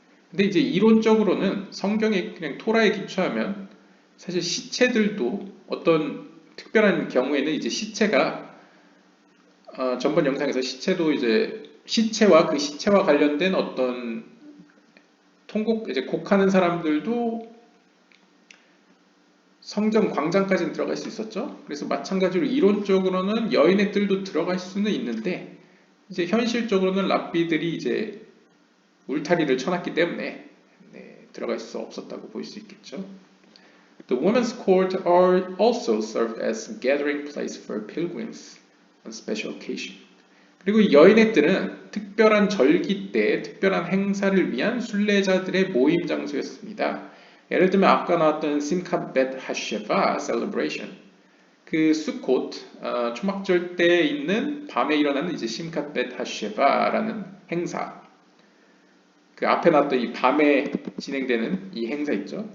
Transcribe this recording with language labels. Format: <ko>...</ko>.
<ko>근데 이제 이론적으로는 성경에 그냥 토라에 기초하면 사실 시체들도 어떤 특별한 경우에는 이제 시체가 전번 영상에서 시체도 이제 시체와 그 시체와 관련된 어떤 이제 곡하는 사람들도 성전 광장까지는 들어갈 수 있었죠. 그래서 마찬가지로 이론적으로는 여인의들도 들어갈 수는 있는데 이제 현실적으로는 랍비들이 이제 울타리를 쳐놨기 때문에 들어갈 수 없었다고 볼 수 있겠죠.</ko> <en>The women's court also served as gathering place for pilgrims on special occasion.</en> <ko>그리고 이 여인의들은 특별한 절기 때 특별한 행사를 위한 순례자들의 모임 장소였습니다. 예를 들면 아까 나왔던 심캇 벳 하쉐바 셀러브레이션, 그 수콧 초막절 때 있는 밤에 일어나는 이제 심캇 벳 하쉐바라는 행사, 그 앞에 나왔던 이 밤에 진행되는 이 행사 있죠.</ko>